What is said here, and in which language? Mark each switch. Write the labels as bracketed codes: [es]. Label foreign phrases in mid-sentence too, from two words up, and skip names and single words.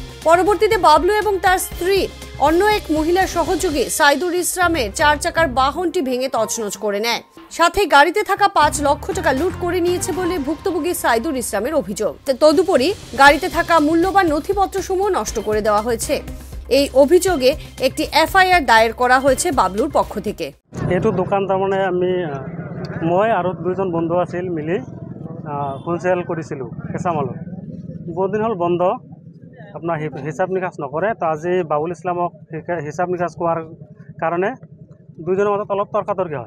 [bn] পরবর্তীতে বাবলু এবং তার স্ত্রী অন্য এক মহিলার সহযোগে সাইদুর ইসলামের 4 চাকার বাহনটি ভেঙে তছনছ করে নেয়, সাথে গাড়িতে থাকা 5 লক্ষ টাকা লুট করে নিয়েছে বলে ভুক্তভোগী সাইদুর ইসলামের অভিযোগ। তদুপরি গাড়িতে থাকা মূল্যবান নথিপত্রসমূহ নষ্ট করে দেওয়া হয়েছে। এই অভিযোগে একটি এফআইআর দায়ের করা হয়েছে বাবলুর পক্ষ থেকে। [as] এইটো দোকান তাৰমানে মই আৰু 2জন বন্ধু আছিল মিলি হোলসেল কৰিছিলোঁ কেঁচামালৰ। বহুত দিন হ'ল বন্ধ, আপোনাৰ হিচাপ নিকাচ নকৰে। তো আজি বাবুল ইছলামক হিচাপ নিকাচ কৰাৰ কাৰণে 2জনৰ মাজত অলপ তৰ্কাতৰ্কি হয়।